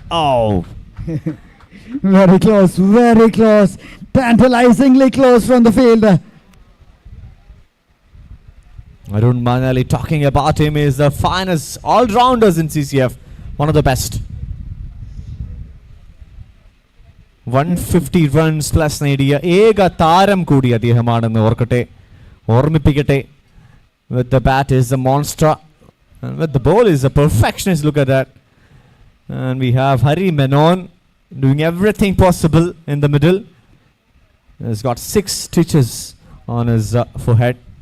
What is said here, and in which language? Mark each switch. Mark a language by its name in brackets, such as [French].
[English] Oh. Very close, tantalizingly close from the fielder. Arun Manali, talking about him, is the finest all-rounders in CCF. One of the best. [Malayalam] 150 runs plus നേടിയ ഏക താരം കൂടി അദ്ദേഹമാണെന്ന് ഓർമ്മിപ്പിക്കട്ടെ. [English] With the bat is a monster, and with the ball is a perfectionist. Look at that. And we have Hari Menon doing everything possible in the middle. He's got 6 stitches on his forehead.